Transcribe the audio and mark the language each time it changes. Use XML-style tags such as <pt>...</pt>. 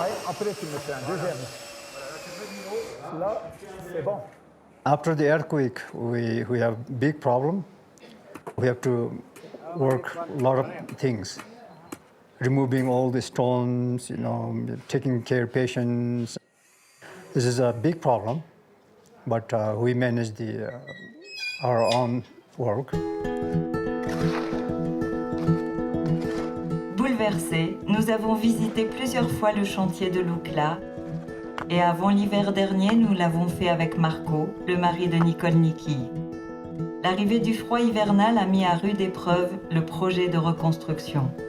<fr>Ouais, après tu me fais un deuxième. Là, c'est bon.</fr> <en>After the earthquake, we have big problem. We have to work a lot of things, removing all the stones, taking care of patients. This is a big problem, but we manage our own work.</en> <fr>Bouleversés, nous avons visité plusieurs fois le chantier de Lukla. Et avant l'hiver dernier, nous l'avons fait avec Marco, le mari de Nicole Niki. L'arrivée du froid hivernal a mis à rude épreuve le projet de reconstruction.</fr>